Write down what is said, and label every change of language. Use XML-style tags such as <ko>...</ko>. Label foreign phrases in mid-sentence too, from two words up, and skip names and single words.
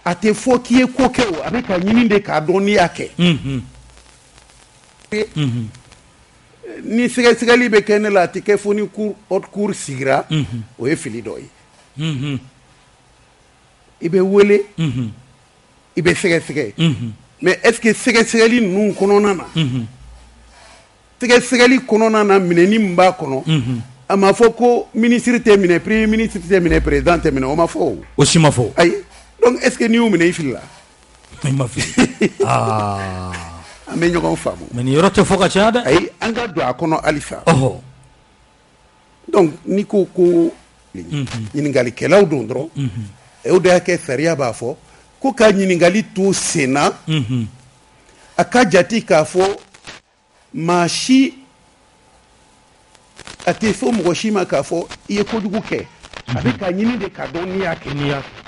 <bm>A tɛ fɔ k'i ye ko kɛ o, a bɛ ka ɲini de k'a dɔn n'i y'a kɛ. Ni sɛgɛsɛgɛli bɛ kɛ ne la, a tɛ kɛ fo ni</bm> <fr>haute cour</fr> <bm>sigira, o ye fili dɔ ye. I bɛ wele, i bɛ sɛgɛsɛgɛ.</bm> <fr>Mais est-ce que</fr> <bm>sɛgɛsɛgɛli ninnu kɔnɔna na, sɛgɛsɛgɛli kɔnɔna na minɛni min b'a kɔnɔ, a ma fɔ ko ministre tɛ minɛ,</bm> <fr>premier ministre</fr> <bm>tɛ minɛ, président tɛ minɛ, o ma fɔ o. O si ma fɔ. Ayi,</bm> <fr>donc est-ce que</fr> <bm>n'i y'u minɛ i fili la? I ma fili. An bɛ ɲɔgɔn faamu. Mais nin yɔrɔ tɛ fɔ ka caya dɛ. Ayi, an ka don a kɔnɔ halisa. Donc n'i ko ko ɲininkalikɛlaw don dɔrɔn, o de y'a kɛ sariya b'a fɔ ko ka ɲininkali to sen na, a ka jate k'a fɔ maa si, a tɛ fɔ mɔgɔ si ma k'a fɔ i ye kojugu kɛ, a bɛ ka ɲini de k'a dɔn n'i y'a kɛ.</bm>